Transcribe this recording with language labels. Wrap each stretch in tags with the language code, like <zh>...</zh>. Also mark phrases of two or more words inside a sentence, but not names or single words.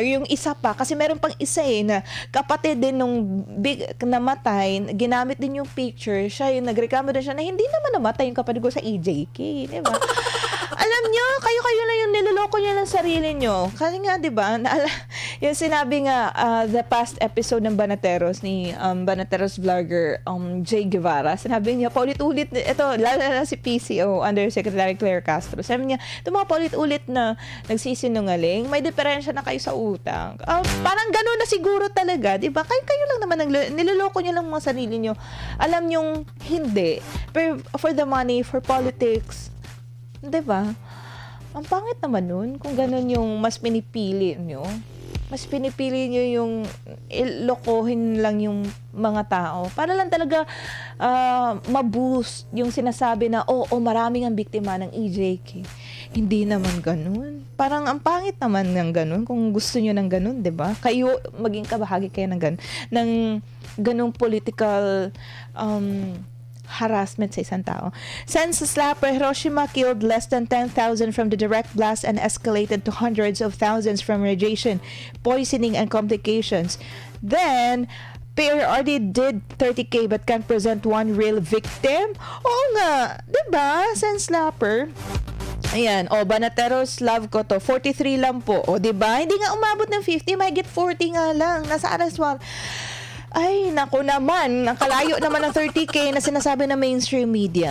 <tl>Or yung isa pa, kasi meron pang isa na kapatid din nung big namatay, ginamit din yung picture. Siya yung nagreklamo din siya na hindi naman namatay yung kapatid ko sa EJK. Diba? Alam nyo, kayo na yung niloloko nyo ng sarili nyo. Kasi nga, di ba, yung sinabi nga,</tl> <en>the past episode</en> <tl>ng Banateros, ni Banateros vlogger Jay Guevara, sinabi niya, paulit-ulit, ito, lalo na si PCO, Undersecretary Claire Castro, sabi niya, ito mga paulit-ulit na nagsisinungaling, may diferensya na kayo sa utang. Parang gano'n na siguro talaga, di ba? Kayo lang naman, niloloko nyo lang mga sarili nyo. Alam nyong hindi. Pero</tl> <en>for the money, for politics,</en> <tl>'di ba? Ang pangit naman nun kung ganun yung mas pinipili nyo. Mas pinipili nyo yung lokohin lang yung mga tao. Para lang talaga ma-boost yung sinasabi na, maraming ang biktima ng EJK. Hindi naman ganun. Parang ang pangit naman ng ganun kung gusto nyo ng ganun, 'di ba? Kayo, maging kabahagi kayo ng ganung</tl> <en>political harassment</en> <tl>sa isang tao.</tl> <en>Since the slapper, Hiroshima killed less than 10,000 from the direct blast and escalated to hundreds of thousands from radiation, poisoning, and complications. Then, PRRD did 30K but can't present one real victim?</en> <tl>Oo nga, diba?</tl> <en>Since slapper.</en> <tl>Ayan, Banateros, love ko to. 43 lang po. Diba? Hindi nga umabot ng 50, may get 40 nga lang. Nasa arrest warrant. Ay, naku naman. Nakalayo naman ng 30K na sinasabi ng</tl> <en>mainstream media.</en>